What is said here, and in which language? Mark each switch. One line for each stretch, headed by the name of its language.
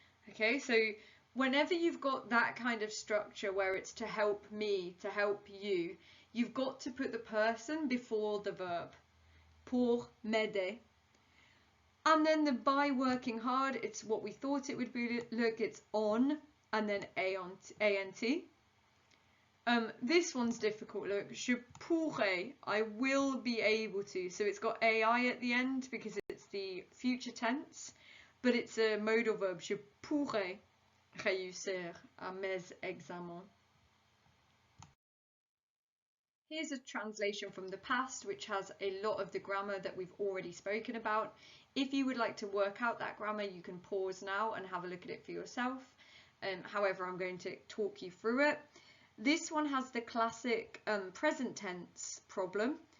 English: Okay, so whenever you've got that kind of structure where it's to help me, to help you, you've got to put the person before the verb.
French: Pour m'aider.
English: And then the by working hard, it's what we thought it would be. Look, it's on, and then A-N-T. This one's difficult, look.
French: Je pourrais,
English: I will be able to. So it's got AI at the end because it's the future tense, but it's a modal verb.
French: Je pourrais réussir à mes examens.
English: Here's a translation from the past, which has a lot of the grammar that we've already spoken about. If you would like to work out that grammar, you can pause now and have a look at it for yourself. However, I'm going to talk you through it. This one has the classic present tense problem.